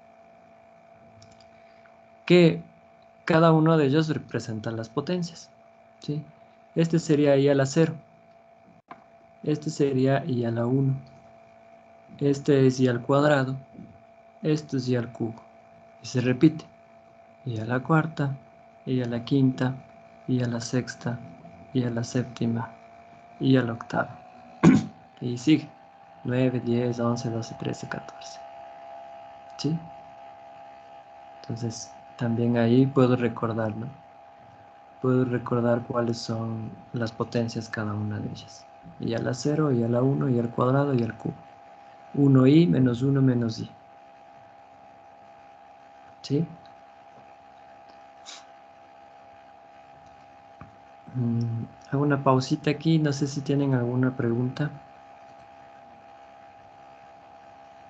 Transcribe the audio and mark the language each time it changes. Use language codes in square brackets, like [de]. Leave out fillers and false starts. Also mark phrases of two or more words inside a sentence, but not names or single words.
[es] Que cada uno de ellos representa las potencias. ¿Sí? Este sería i a la 0. Este sería i a la 1. Este es i al cuadrado. Esto es i al cubo. Y se repite. I a la cuarta, i a la quinta, i a la sexta, i a la séptima, i a la octava. Y sigue. 9, 10, 11, 12, 13, 14. ¿Sí? Entonces, también ahí puedo recordar, ¿no? Puedo recordar cuáles son las potencias cada una de ellas. I a la 0, i a la 1, i al cuadrado, i al cubo. 1i menos 1 menos i. ¿Sí? Hago una pausita aquí, no sé si tienen alguna pregunta.